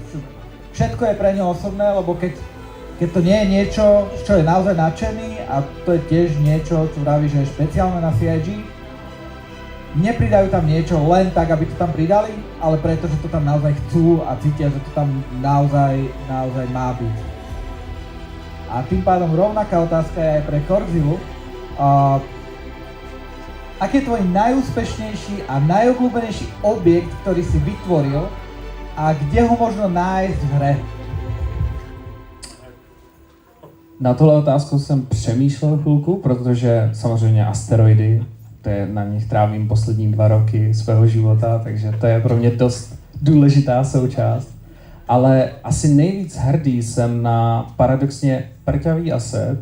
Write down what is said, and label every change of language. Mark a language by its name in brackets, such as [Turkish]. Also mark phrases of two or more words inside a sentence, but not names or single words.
[Slovak] Všetko je pre ňo osobné, lebo keď to nie je niečo, z čo je naozaj nadšený a to je tiež niečo, čo vraví, že je špeciálne na CIG, nepridajú tam niečo len tak, aby to tam pridali, ale preto, že to tam naozaj chcú a cítia, že to tam naozaj má byť. A tým pádom rovnaká otázka je aj pre Korzilu. Aký je tvoj najúspešnejší a najobľúbenejší objekt, ktorý si vytvoril a kde ho možno nájsť v hre? [Czech] Na tohle otázku jsem přemýšlel chvilku, protože samozřejmě asteroidy, na nich trávím poslední 2 roky svého života, takže to je pro mě dost důležitá součást. Ale asi nejvíc hrdý jsem na paradoxně prťavý aset.